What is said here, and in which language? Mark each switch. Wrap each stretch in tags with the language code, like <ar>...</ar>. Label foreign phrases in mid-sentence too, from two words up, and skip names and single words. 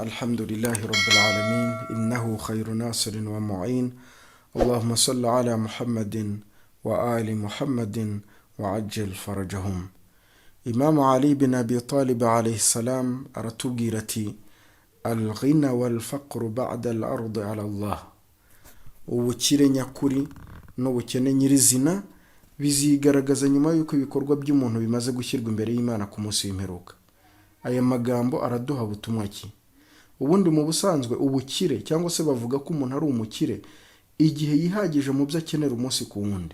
<ar>الحمد لله رب العالمين، إنه خير ناصر ومعين. اللهم صل على محمد وآل محمد وعجل فرجهم. إمام علي بن أبي طالب عليه السلام أرتقيرتي الغنى والفقر بعد الأرض على الله.</ar> <rw>ubukire nyakuri n'ubukene nyirizina bizigaragaza nyuma y'uko ibikorwa by'umuntu bimaze gushyirwa imbere y'Imana ku munsi w'imperuka. Aya magambo araduha butumwa ki? Ubundi mu busanzwe ubukire cyangwa se bavuga ko umuntu ari umukire igihe yihagije mu byo akenera umunsi ku wundi.</rw>